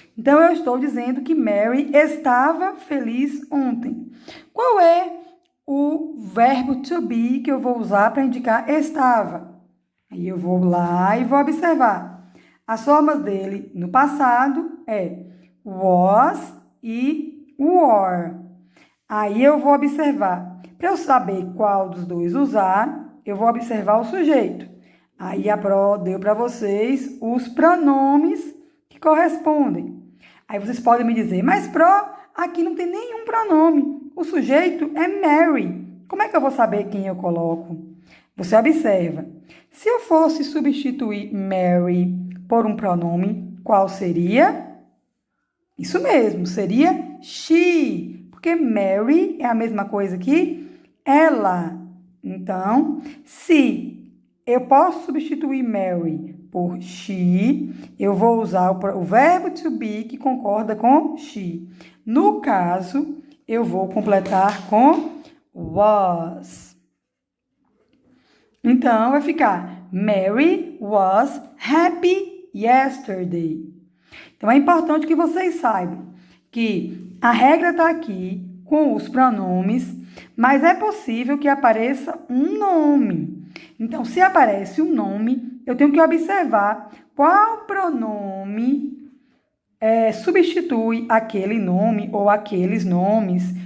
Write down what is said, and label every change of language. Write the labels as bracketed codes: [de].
[pt] Então, eu estou dizendo que Mary estava feliz ontem. Qual é o verbo to be que eu vou usar para indicar estava? Aí eu vou lá e vou observar. As formas dele no passado é was e were. Aí eu vou observar. Para eu saber qual dos dois usar, eu vou observar o sujeito. Aí a Pro deu para vocês os pronomes que correspondem. Aí vocês podem me dizer, mas Pro, aqui não tem nenhum pronome. O sujeito é Mary. Como é que eu vou saber quem eu coloco? Você observa. Se eu fosse substituir Mary por um pronome, qual seria? Isso mesmo, seria she. Porque Mary é a mesma coisa que ela. Então, se eu posso substituir Mary por she, eu vou usar o verbo to be que concorda com she. No caso, eu vou completar com was. Então, vai ficar [en] Mary was happy yesterday. [pt] Então, é importante que vocês saibam que a regra está aqui com os pronomes, mas é possível que apareça um nome. Então, se aparece um nome, eu tenho que observar qual pronome substitui aquele nome ou aqueles nomes.